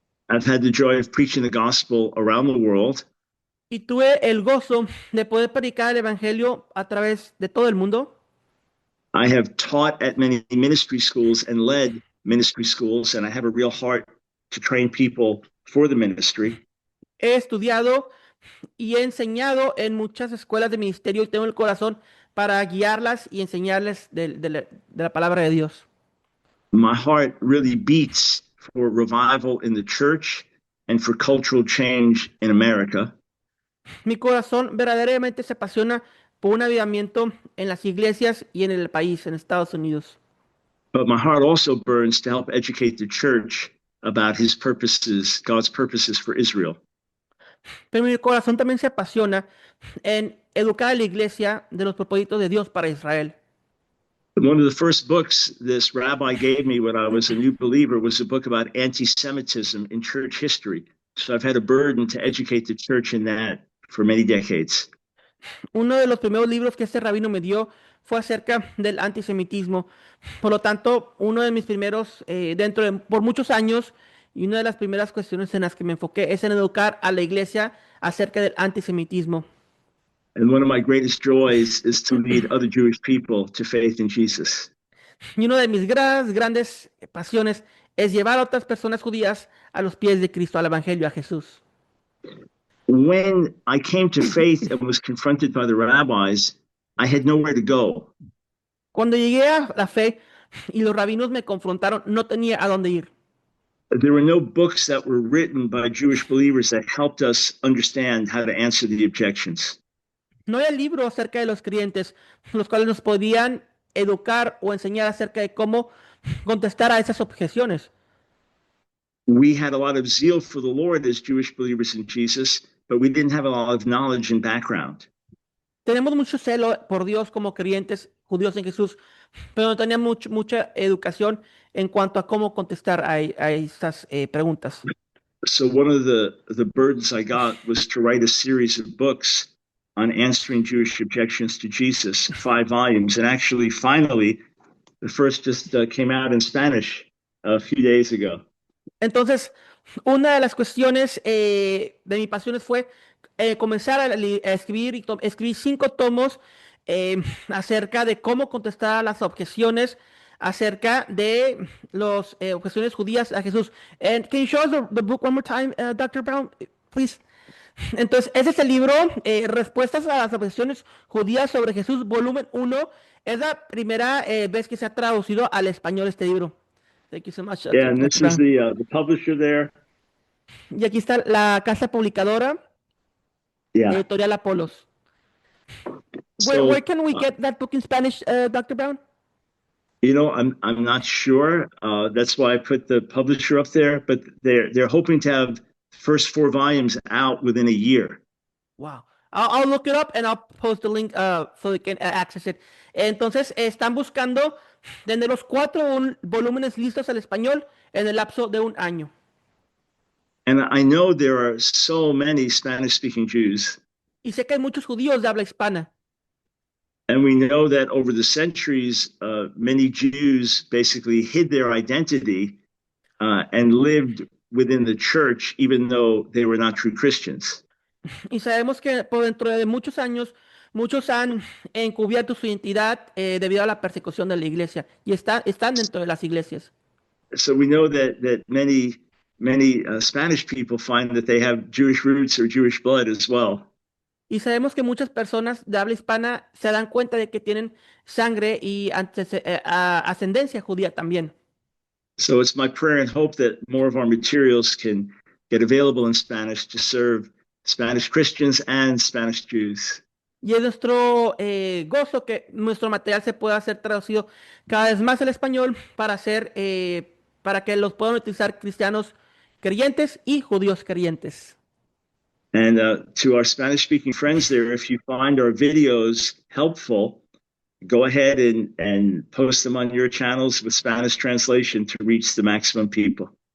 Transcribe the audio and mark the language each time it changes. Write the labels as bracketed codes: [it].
[en] I've had the joy of preaching the gospel around the world. [es] y tuve el gozo de poder predicar el evangelio a través de todo el mundo. [en] I have taught at many ministry schools and led ministry schools, and I have a real heart to train people for the ministry. [es] He estudiado y he enseñado en muchas escuelas de ministerio y tengo el corazón para guiarlas y enseñarles de la palabra de Dios. [en] My heart really beats for revival in the church and for cultural change in America. [es] Mi corazón verdaderamente se apasiona por un avivamiento en las iglesias y en el país, en Estados Unidos. [en] But my heart also burns to help educate the church about his purposes, God's purposes for Israel. [es] Pero mi corazón también se apasiona en educar a la iglesia de los propósitos de Dios para Israel. [en] One of the first books this rabbi gave me when I was a new believer was a book about anti-Semitism in church history. So I've had a burden to educate the church in that for many decades. [es] Uno de los primeros libros que este rabino me dio fue acerca del antisemitismo. Por lo tanto, uno de mis primeros, por muchos años, y una de las primeras cuestiones en las que me enfoqué es en educar a la iglesia acerca del antisemitismo. [en] And one of my greatest joys is to lead other Jewish people to faith in Jesus. [es] Y una de mis grandes pasiones es llevar a otras personas judías a los pies de Cristo, al Evangelio, a Jesús. [en] When I came to faith and was confronted by the rabbis, I had nowhere to go. [es] Cuando llegué a la fe y los rabinos me confrontaron, no tenía a dónde ir. [en] There were no books that were written by Jewish believers that helped us understand how to answer the objections. [es] No había libros acerca de los creyentes, los cuales nos podían educar o enseñar acerca de cómo contestar a esas objeciones. [en] We had a lot of zeal for the Lord as Jewish believers in Jesus, but we didn't have a lot of knowledge and background. [es] Tenemos mucho celo por Dios como creyentes judíos en Jesús, pero no teníamos mucha educación en cuanto a cómo contestar a estas preguntas. [en] So one of the burdens I got was to write a series of books on answering Jewish objections to Jesus, 5 volumes. And actually, finally, the first just came out in Spanish a few days ago. [es] Entonces, una de las cuestiones de mis pasiones fue comenzar a escribir, escribir 5 tomos acerca de cómo contestar a las objeciones acerca de las objeciones judías a Jesús. [en] And can you show us the book one more time, Dr. Brown, please? [es] Entonces, ese es el libro, Respuestas a las objeciones judías sobre Jesús, volumen 1. Es la primera vez que se ha traducido al español este libro. [en] Thank you so much. Yeah, and this is the publisher there. [es] Y aquí está la casa publicadora, [en] Yeah. [es] Editorial Apolos. [en] So, Where can we get that book in Spanish, Dr. Brown? You know, I'm not sure. That's why I put the publisher up there. But they're hoping to have first 4 volumes out within a year. Wow. I'll look it up and I'll post the link so they can access it. [es] Entonces, están buscando tener los 4 volúmenes listos al español en el lapso de un año. [en] And I know there are so many Spanish-speaking Jews. [es] Y sé que hay muchos judíos de habla hispana. [en] And we know that over the centuries, many Jews basically hid their identity and lived within the church, even though they were not true Christians. [es] Y sabemos que por dentro de muchos años, muchos han encubierto su identidad debido a la persecución de la iglesia y están dentro de las iglesias. [en] So we know that many Spanish people find that they have Jewish roots or Jewish blood as well. [es] Y sabemos que muchas personas de habla hispana se dan cuenta de que tienen sangre y ascendencia judía también. [en] So it's my prayer and hope that more of our materials can get available in Spanish to serve Spanish Christians and Spanish Jews. [es] Y es nuestro gozo que nuestro material se pueda ser traducido cada vez más al español para que los puedan utilizar cristianos creyentes y judíos creyentes. [en] And to our Spanish-speaking friends there, if you find our videos helpful, go ahead and post them on your channels with Spanish translation to reach the maximum people.